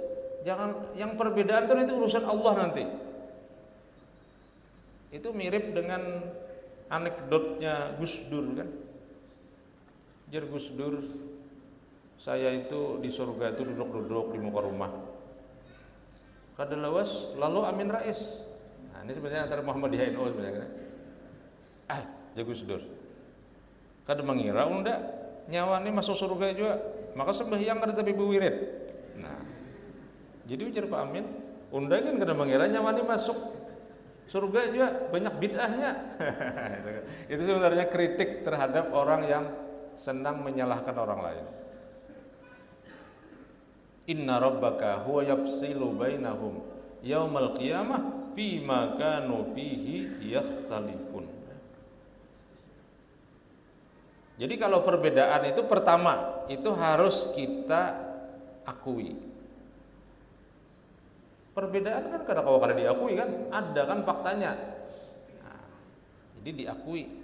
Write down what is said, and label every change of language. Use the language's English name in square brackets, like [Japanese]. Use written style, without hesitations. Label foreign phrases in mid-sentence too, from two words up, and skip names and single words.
[Indonesian] Jangan yang perbedaan itu urusan Allah nanti. Itu mirip dengan anekdotnya Gus Dur kan. Jar Gus Dur, saya itu di surga itu duduk-duduk di muka rumah. [Banjar] Kadalawas lalu Amin Rais. [Indonesian] Nah, ini sebenarnya antara Muhammadiyah NU sebenarnya. Jar Gus Dur. [Banjar] Kada mengira unda nyawa ini masuk surga juga. Maka sembahyang kada tapi wirid. Nah, jadi ujar Pak Amin, unda kan kada mengira nyawa ini masuk surga juga, banyak bid'ahnya. [Indonesian] Itu sebenarnya kritik terhadap orang yang senang menyalahkan orang lain. [Arabic] إن ربك هو يفصل بينهم يوم القيامة فيما كانوا فيه يختلفون. [Indonesian] Jadi kalau perbedaan itu pertama itu harus kita akui. Perbedaan kan kada diakui kan, ada kan faktanya. Nah, jadi diakui.